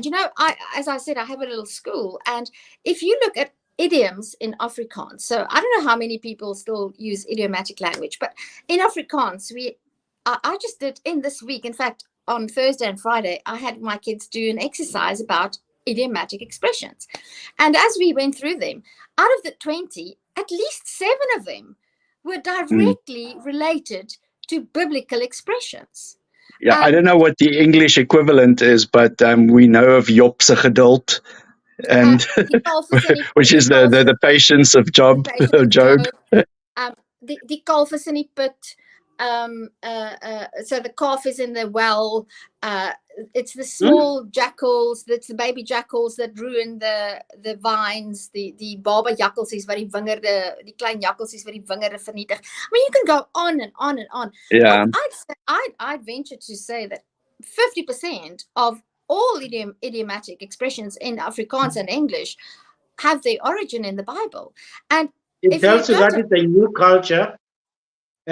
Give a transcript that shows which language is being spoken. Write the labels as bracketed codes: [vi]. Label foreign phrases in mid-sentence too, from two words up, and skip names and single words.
[en] You know, as I said, I have a little school. And if you look at idioms in Afrikaans, so I don't know how many people still use idiomatic language, but in Afrikaans, I just did in this week, in fact, on Thursday and Friday, I had my kids do an exercise about idiomatic expressions. And as we went through them, out of the 20, at least 7 of them were directly related to biblical expressions. Yeah, I don't know what the English equivalent is, but we know of [af] Job se geduld, [en] and which is the patience of Job. [af] Die kalf is in die put. [en] So the calf is in the well. It's the small jackals, that's the baby jackals that ruin the vines, the [af] baba jakkalsies wat die wingerde, die klein jakkalsies wat die wingerde vernietig. [en] I mean, you can go on and on and on. Yeah. I'd venture to say that 50% of all idiomatic expressions in Afrikaans and English have their origin in the Bible. And it tells you that it's a new culture.